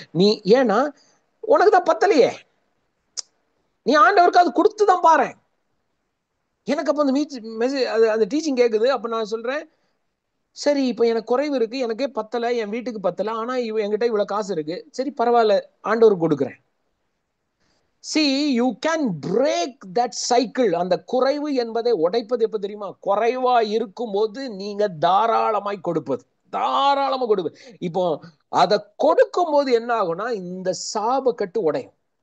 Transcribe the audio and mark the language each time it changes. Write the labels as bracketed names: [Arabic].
[Tamil] நீ ஏன்னா உனக்கு தான் பத்தலையே, நீ ஆண்டவருக்கு அது கொடுத்துதான் பாரு. எனக்கு அப்ப அந்த மெசேஜ், அந்த டீச்சிங் கேக்குது. அப்ப நான் சொல்றேன், சரி இப்போ எனக்கு குறைவு இருக்கு, எனக்கே பத்தல, என் வீட்டுக்கு பத்தல, ஆனா என்கிட்ட இவ்வளவு காசு இருக்கு, சரி பரவாயில்ல, ஆண்டவருக்கு கொடுக்குறேன். [English] See, you can break that cycle. [Tamil] அந்த குறைவு என்பதை உடைப்பது எப்ப தெரியுமா? குறைவா இருக்கும் போது நீங்க தாராளமாய் கொடுப்பது, தாராளமா கொடுப்பது. இப்போ அதை கொடுக்கும் போது என்ன ஆகும்னா, இந்த சாப கட்டு உடையும்.